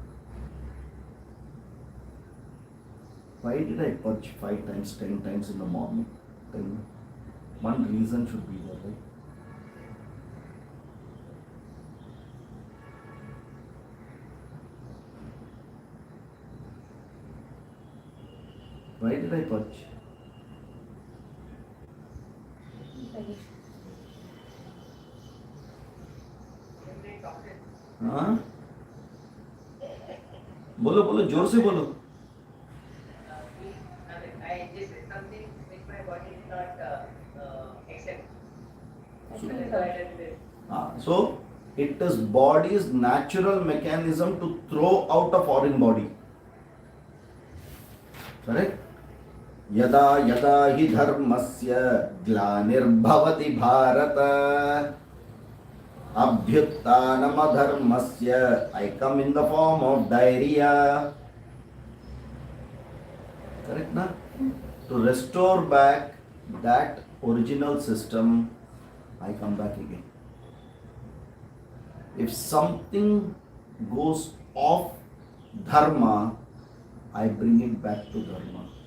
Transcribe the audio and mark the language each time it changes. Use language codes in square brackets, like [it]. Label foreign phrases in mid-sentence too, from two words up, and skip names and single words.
[en] Why did I purge 5 times, 10 times in the morning? Tell me. One reason should be there, right? Why did I purge? [hi] हाँ? बोलो बोलो जोर से बोलो. [en] I just did something which my body did not accept. So it is body's natural mechanism to throw out a foreign body. Correct? [sa] यदा यदा हि धर्मस्य ग्लानिर्भवति भारत अभ्युत्थानमधर्मस्य [en] I come in the form of diarrhea. Correct na? To restore back that original system, I come back again. If something goes off dharma, I bring it back to dharma.